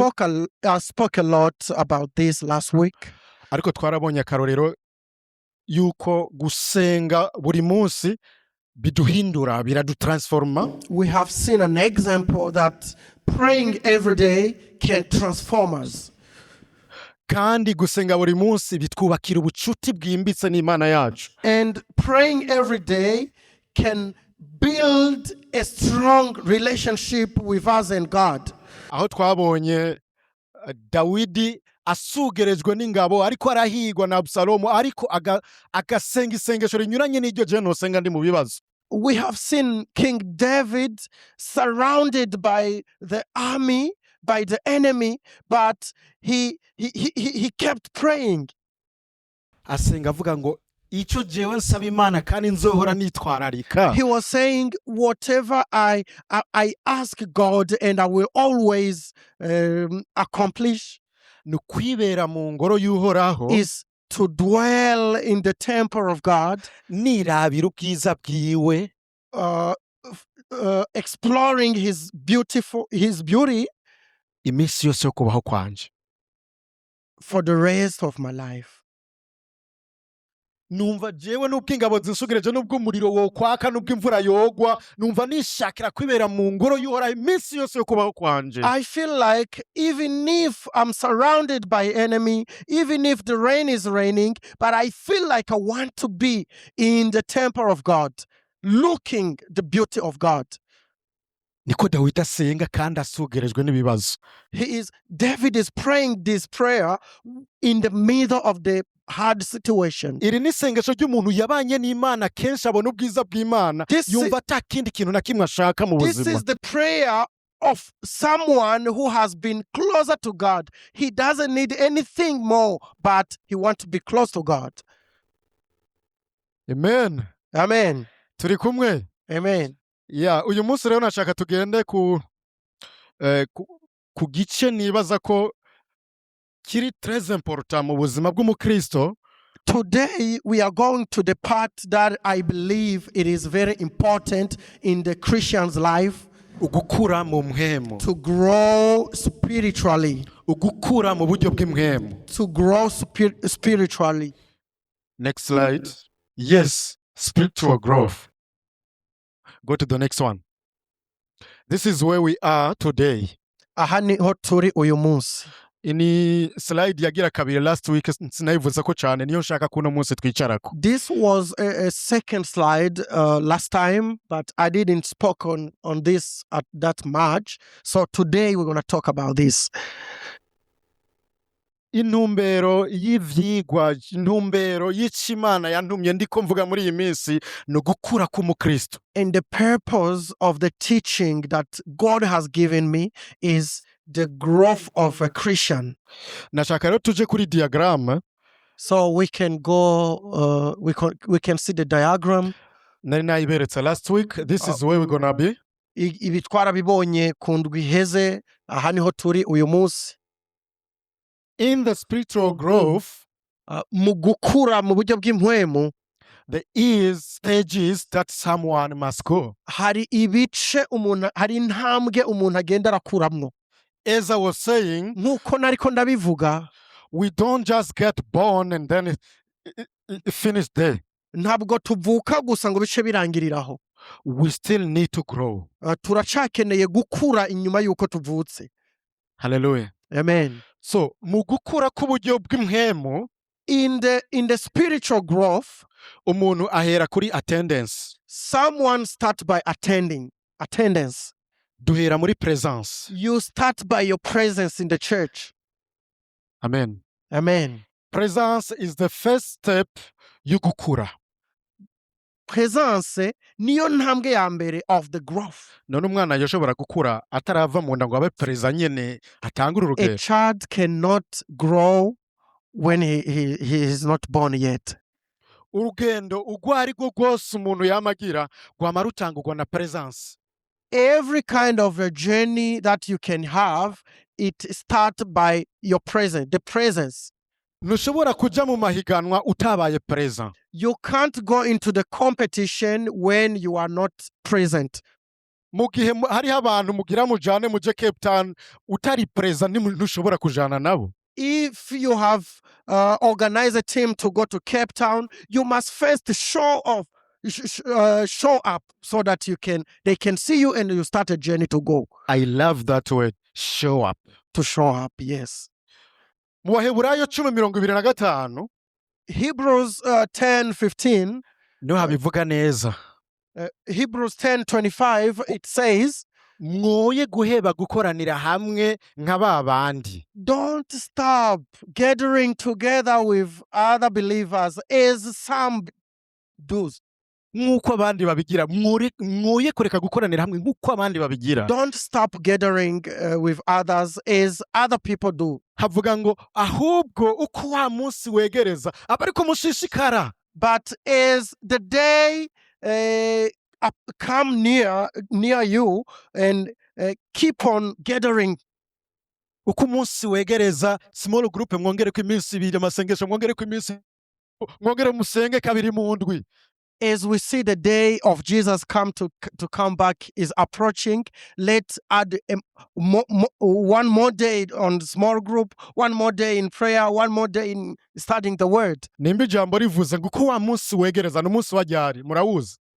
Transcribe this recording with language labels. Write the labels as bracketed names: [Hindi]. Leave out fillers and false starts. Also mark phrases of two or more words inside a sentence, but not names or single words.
[English] I spoke a lot about this last week. [Rundi] Ariko twarabonye akarorero yuko gusenga buri munsi biduhindura, biradutransforma. [English] We have seen an example that praying every day can transform us. [Rundi] Kandi gusenga buri munsi bitwubakira ubucuti bwimbitse n'Imana yacu. [English] And praying every day can build a strong relationship with us and God. [Rundi] Aho twabonye Dawidi asugerejwe n'ingabo ariko arahigwa na Absalomu, ariko agasenga isengesho rinyuranye n'iryo je nosenga ndi mu bibazo. [English] We have seen King David surrounded by the army, by the enemy, but he kept praying. [Rundi] Asenga avuga ngo ico jewe nsaba Imana kandi nzohora nitwararika. [English] He was saying, whatever I ask God and I will always accomplish, [Rundi] nukwibera mu ngoro y'Uhoraho, [English] is to dwell in the temple of God, [Rundi] nirabira ubwiza bwiwe, [English] exploring his beauty [Rundi] iminsi yose yo kubaho kwanje, [English] for the rest of my life. [Rundi] Numva jewe n'ubwo ingabo zinsugereje n'ubwo umuriro wo kwaka n'ubwo imvura yogwa, numva nishakira kwibera mu ngoro y'Uhoraho iminsi yose yo kubaho kwanje. [English] I feel like even if I'm surrounded by enemy, even if the rain is raining, but I feel like I want to be in the temple of God, looking the beauty of God. [Rundi] Niko Dawidi asenga kandi asugerejwe n'ibibazo. [English] David is praying this prayer in the middle of the hard situation. [Rundi] iri ni isengesho ry'umuntu yabanye n'Imana kenshi abona ubwiza bw'Imana yumva ata kindi kintu na kimwe ashaka mu [English] This [Rundi] buzima. [English] is the prayer of someone who has been closer to God. He doesn't need anything more, but he wants to be close to God. Amen. Amen. [Rundi] Turi kumwe. Amen. Uyu munsi rero nashaka tugende ku gice nibaza ko kiri [French] très important [Rundi] mu buzima bw'umukristo. [English] Today we are going to the part that I believe it is very important in the Christian's life. [Rundi] Ugukura mu mpwemu. [English] To grow spiritually. [Rundi] Ugukura mu buryo bw'impwemu. [English] To grow spiritually. Next slide. Yes, spiritual growth. Go to the next one. This is where we are today. [Rundi] Aha niho turi uyu munsi. Ini slide yagira kabiri [English] last week [Rundi] sinayivuza ko cyane niyo nshaka kuno munsi twicarako. [English] This was a second slide last time, but I didn't spoke on this at that much. So today we're going to talk about this. [Rundi] Intumbero y'ivyigwa, intumbero y'Imana yantumye ndiko mvuga muri iyi minsi no gukura k'umukristo. [English] And the purpose of the teaching that God has given me is the growth of a Christian. [Rundi] Nashaka rero tuje kuri diagram. [English] So we can go, we can see the diagram. [Rundi] Nari nayiberetse [English] last week. This is where we're gonna be. [Rundi] Ibi twarabibonye ku ndwi iheze, aha niho turi uyu munsi. [English] In the spiritual growth, [Rundi] mu gukura mu buryo bw'impwemu, [English] there is stages that someone must go. [Rundi] Hari ibice umuntu, hari intambwe umuntu agenda arakuramwo. [English] As I was saying, [Rundi] nkuko nariko ndabivuga, [English] we don't just get born and then finish there. [Rundi] Ntabwo tuvuka gusa ngo bice birangiriraho. [English] We still need to grow. [Rundi] Turacakeneye gukura inyuma yuko tuvutse. [English] Hallelujah. Amen. [Rundi] So, mu gukura k'uburyo bw'impwemu, [English] in the spiritual growth, [Rundi] umuntu ahera kuri attendance. [English] Someone start by attendance. [Rundi] Duhera muri presence. [English] You start by your presence in the church. Amen. Amen. Presence is the first step y'ugukura. [Rundi] Presence niyo ntambwe ya mbere [English] of the growth. [Rundi] None umwana yoshobora gukura atarava mu nda ngo abe present nyene atangura urugero. [English] A child cannot grow when he is not born yet. [Rundi] Urugendo ugwari rwo rwose umuntu yamagira rwama rutangurwa na presence. [English] Every kind of a journey that you can have, it starts by your presence, the presence. [Rundi] Ntushobora kuja mu mahiganwa utabaye present. [English] You can't go into the competition when you are not present. [Rundi] Mu gihe hariho abantu mugira mujane muje Cape Town utari present ntushobora kujana nabo. [English] If you have organized a team to go to Cape Town, you must first show up so that they can see you and you start a journey to go. I love that word, show up. To show up, yes. [Rundi] Mu Baheburayo 10:25, [English] Hebrews 10:15, [Rundi] no habivuga neza. [English] Hebrews 10:25, it says, [Rundi] mwoye guheba gukoranira hamwe nka babandi. [English] Don't stop gathering together with other believers as some do. [Rundi] Nk'uko abandi babigira, mwoye kureka gukoranira hamwe nk'uko abandi babigira. [English] Don't stop gathering with others as other people do. [Rundi] Havuga ngo ahubwo uko wa munsi wegereza abariko mushishikara. [English] But as the day come near you and keep on gathering. [Rundi] Uko umunsi wegereza, [English] small group [Rundi] mwongere ku iminsi 2 amasengesho mwongere ku iminsi, mwongere musenge kabiri mu ndwi. [English] As we see the day of Jesus come back is approaching, let's add one more day on the small group, one more day in prayer, one more day in studying the word. [Rundi] Nimba ijambo rivuze ngo uko wa munsi wegereza n'umunsi wa ryari murawuzi.